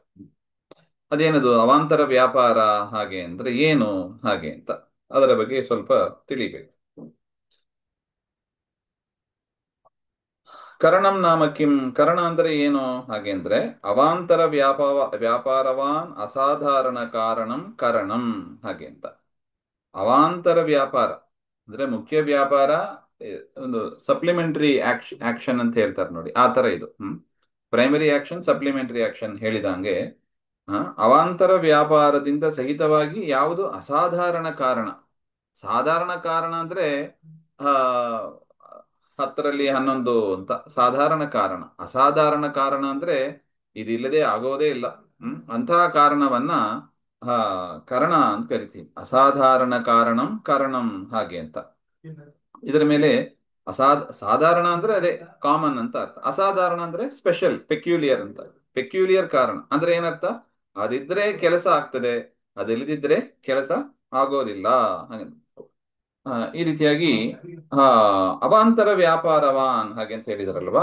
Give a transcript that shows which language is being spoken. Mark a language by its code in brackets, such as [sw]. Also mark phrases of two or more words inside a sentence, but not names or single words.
[kn] ಅದೇನದು ಅವಾಂತರ ವ್ಯಾಪಾರ ಹಾಗೆ ಅಂದ್ರೆ ಏನು ಹಾಗೆ ಅಂತ ಅದರ ಬಗ್ಗೆ ಸ್ವಲ್ಪ ತಿಳಿಬೇಕು. [sa] ಕರಣಂ ನಾಮ ಕಿಂ? [kn] ಕರಣ ಅಂದ್ರೆ ಏನು ಹಾಗೆ ಅಂದ್ರೆ [sa] ಅವಾಂತರ ವ್ಯಾಪಾರವಾನ್ ಅಸಾಧಾರಣ ಕಾರಣಂ ಕರಣಂ [kn] ಹಾಗೆ ಅಂತ. ಅವಾಂತರ ವ್ಯಾಪಾರ ಅಂದ್ರೆ ಮುಖ್ಯ ವ್ಯಾಪಾರ, ಒಂದು [en] supplementary action [kn] ಅಂತ ಹೇಳ್ತಾರೆ ನೋಡಿ, ಆ ತರ ಇದು. [en] primary action supplementary action [kn] ಹೇಳಿದಂಗೆ ಅವಾಂತರ ವ್ಯಾಪಾರದಿಂದ ಸಹಿತವಾಗಿ ಯಾವುದು ಅಸಾಧಾರಣ ಕಾರಣ. ಸಾಧಾರಣ ಕಾರಣ ಅಂದ್ರೆ ಆ 10ರಲ್ಲಿ 11 ಅಂತ ಸಾಧಾರಣ ಕಾರಣ. ಅಸಾಧಾರಣ ಕಾರಣ ಅಂದ್ರೆ ಇದಿಲ್ಲದೆ ಆಗೋದೇ ಇಲ್ಲ. ಅಂತಹ ಕಾರಣವನ್ನ ಕರಣ ಅಂತ ಕರಿತೀವಿ. [sa] ಅಸಾಧಾರಣ ಕಾರಣಂ ಕರಣಂ [kn] ಹಾಗೆ ಅಂತ. ಇದರ ಮೇಲೆ ಸಾಧಾರಣ ಅಂದ್ರೆ ಅದೇ ಕಾಮನ್ ಅಂತ ಅರ್ಥ. ಅಸಾಧಾರಣ ಅಂದ್ರೆ [en] special peculiar [kn] ಅಂತ. ಪೆಕ್ಯುಲಿಯರ್ ಕಾರಣ ಅಂದ್ರೆ ಏನರ್ಥ? ಅದಿದ್ರೆ ಕೆಲಸ ಆಗ್ತದೆ, ಅದಿಲ್ಲದಿದ್ರೆ ಕೆಲಸ ಆಗೋದಿಲ್ಲ ಹಾಗೆ. ಈ ರೀತಿಯಾಗಿ ಆ ಅವಾಂತರ ವ್ಯಾಪಾರವಾನ್ ಹಾಗೆ ಅಂತ ಹೇಳಿದಾರಲ್ವಾ.